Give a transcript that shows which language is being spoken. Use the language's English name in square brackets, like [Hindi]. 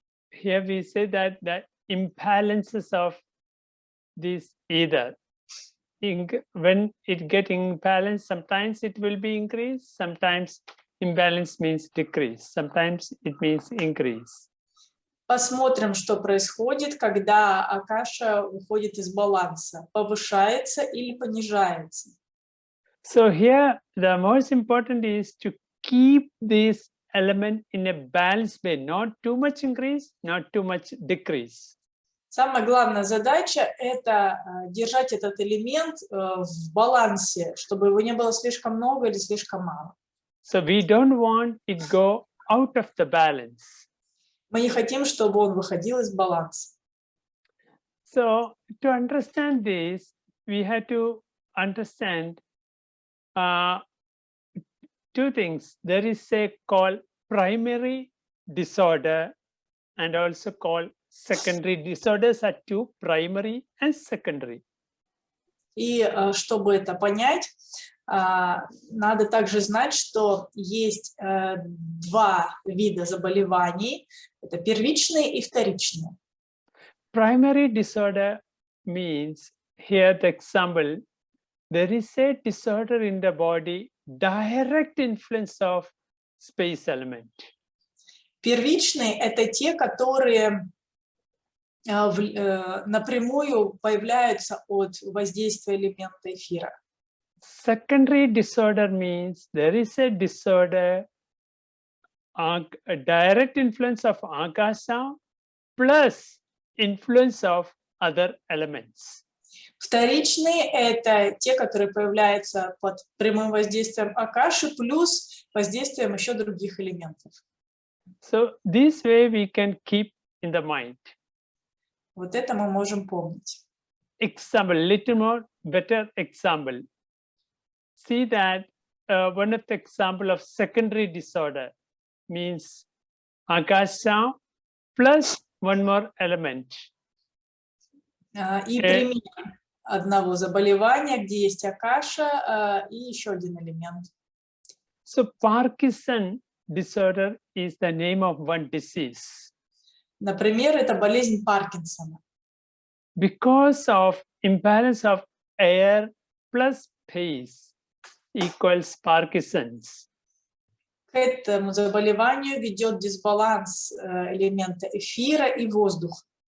[English] Here we say that the imbalances of this either. When it gets imbalanced, sometimes it will be increased, sometimes imbalance means decrease, sometimes it means increase. [Russian] Посмотрим, что происходит, когда Акаша выходит из баланса, повышается или понижается. [English] So here the most important is to keep this element in a balanced way, not too much increase, not too much decrease. [Russian] Самая главная задача – это держать этот элемент в балансе, чтобы его не было слишком много или слишком мало. [English] So we don't want it go out of the balance. [Russian] Мы не хотим, чтобы он выходил из баланса. [English] So to understand this, we have to understand two things. There is a called primary disorder and also called secondary. Disorders are two, primary and secondary. [Russian] И чтобы это понять, надо также знать, что есть два вида заболеваний. Это первичные и вторичные. [English] Primary disorder means, here the example, there is a disorder in the body, direct influence of space element. [Russian] Первичные – это те, которые напрямую появляются от воздействия элемента эфира. [English] Secondary disorder means there is a disorder, a direct influence of Akasha plus influence of other elements. [Russian] Вторичные – это те, которые появляются под прямым воздействием Акаши плюс воздействием еще других элементов. [English] So this way we can keep in the mind. [Russian] Вот это мы можем помнить. [English] Example, little more better example. See that one of the example of secondary disorder means Akasha plus one more element. [Russian] И пример одного заболевания, где есть Акаша и еще один элемент. [English] So Parkinson disorder is the name of one disease. [Russian] Например, это болезнь Паркинсона. [English] Because of imbalance of air plus space equals Parkinson's. [Russian] К этому заболеванию ведет дисбаланс элемента эфира и воздуха.